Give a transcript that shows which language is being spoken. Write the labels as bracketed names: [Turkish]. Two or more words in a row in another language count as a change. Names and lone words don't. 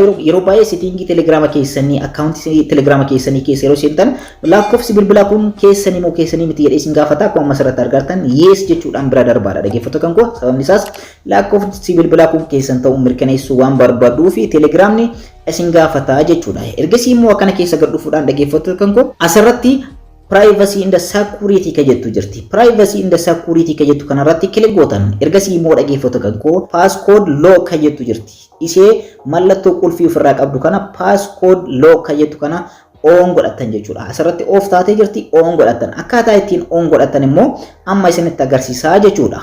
[Oromo] Yeroo baay'ee setting Telegram keessanii akkaawuntii Telegram keessanii keessa yeroo seentan lakkoofsi bilbilaa kun keessanii moo keessanii miti jedhee isin gaafata. Akkuma asirratti argattan yes jechuudhaan bira darbaadha dhaggeeffattoota kan koo. Sababni isaas lakkoofsi bilbilaa kun keessan ta'uu mirkaneessuu waan barbaaduu fi Telegramni isin gaafata jechuudha. Ergasii immoo akkana keessa gad dhufuudhaan dhaggeeffattoota kan koo asirratti [English] privacy in the security [Oromo] ka jettu jirti. [English] Privacy in the security [Oromo] ka jettu kanarratti kilik gootan. Ergasii immoo dhaggeeffattoota kan koo [English] passcode lock [Oromo] ka jettu jirti. Isee mallattoo qulfii ofirraa qabdu kana [English] passcode lock [Oromo] ka jettu kana on godhatan jechuudha. Asirratti off taatee jirti on godhatan. Akkaataa ittiin on godhatan immoo amma isinitti agarsiisaa jechuudha.